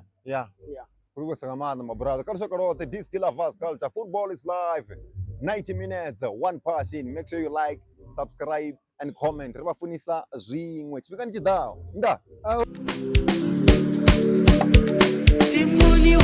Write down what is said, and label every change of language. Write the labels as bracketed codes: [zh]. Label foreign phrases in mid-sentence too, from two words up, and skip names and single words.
[ve] Kulikusa nga maanḓa [en] my brother [ve] kha lushaka lwoṱhe [en] Diski Lovers Culture football is live 90 minutes one passion. Make sure you like, subscribe and comment. [ve] Ri vha funisa zwiṅwe tshifhingani tshiḓaho nda